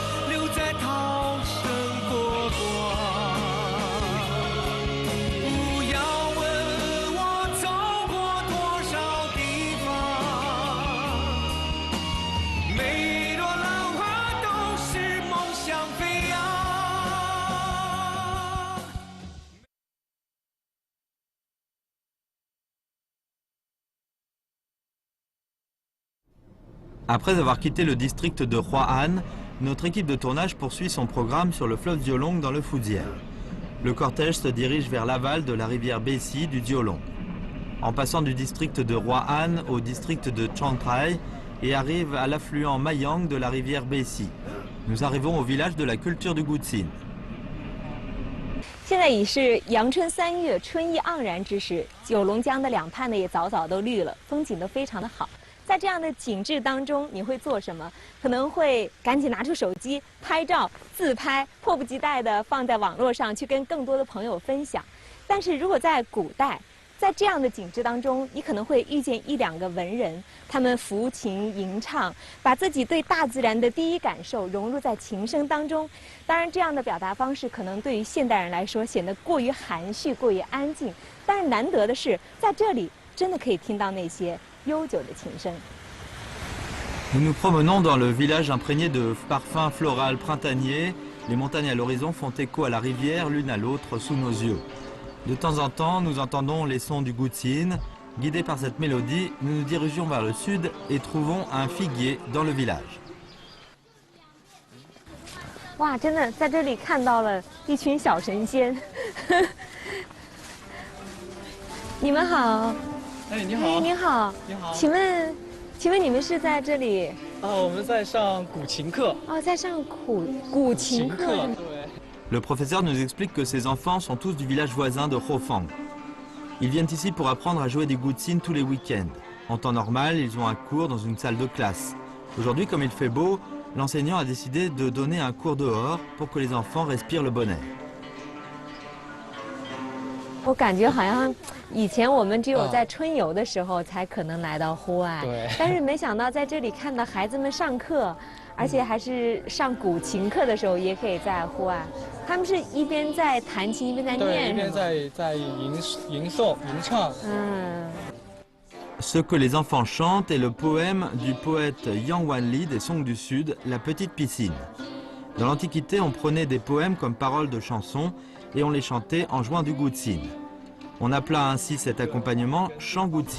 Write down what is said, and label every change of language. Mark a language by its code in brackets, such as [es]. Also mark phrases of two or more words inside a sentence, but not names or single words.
[zh] 在涛声波光，不要问我走过多少地方，每朵浪花都是梦想飞扬。 [fr] Après avoir quitté le district de Hua-An, notre équipe de tournage poursuit son programme sur le fleuve Diolong dans le Fujian. Le cortège se dirige vers l'aval de la rivière Besi du Diolong, en passant du district de Hua-An au district de Changhai et arrive à l'affluent Mayang de la rivière Besi. Nous arrivons au village de la culture du Gutsin. [zh] 现在已是阳春3月，春意盎然之时，九龙江的两畔呢也早早都绿了，风景都非常的好。在这样的景致当中，你会做什么？可能会赶紧拿出手机拍照、自拍，迫不及待地放在网络上去跟更多的朋友分享。但是如果在古代，在这样的景致当中，你可能会遇见1、2个文人，他们抚琴吟唱，把自己对大自然的第一感受融入在琴声当中。当然，这样的表达方式可能对于现代人来说显得过于含蓄、过于安静。但是难得的是，在这里真的可以听到那些 [fr] Nous nous promenons dans le village imprégné de parfums floraux printaniers. Les montagnes à l'horizon font écho à la rivière l'une à l'autre sous nos yeux. De temps en temps, nous entendons les sons du Gutsin. Guidés par cette mélodie, nous nous dirigeons vers le sud et trouvons un figuier dans le village. [zh] 哇，真的在这里看到了一群小神仙。你们好。哎，你好！你好！你好！请问你们是在这里？我们在上古琴课。哦，在上古琴课。对。 [fr] Le professeur nous explique que ces enfants sont tous du village voisin de Hofang. Ils viennent ici pour apprendre à jouer des Gutsin tous les week-ends. En temps normal, ils ont un cours dans une salle de classe. Aujourd'hui, comme il fait beau, l'enseignant a décidé de donner un cours dehors pour que les enfants respirent le bon air. [zh] 我感觉好像以前我们只有在春游的时候才可能来到户外，对。但是没想到在这里看到孩子们上课，而且还是上古琴课的时候也可以在户外。他们是一边在弹琴一边在念，对，一边在吟诵吟唱。 [fr] Ce que les enfants chantent est le poème du poète Yang Wanli des Song du Sud, La Petite Piscine. Dans l'Antiquité, on prenait des poèmes comme paroles de chansons et on les chantait en jouant du gutsin. On appela ainsi cet accompagnement chant gutsin.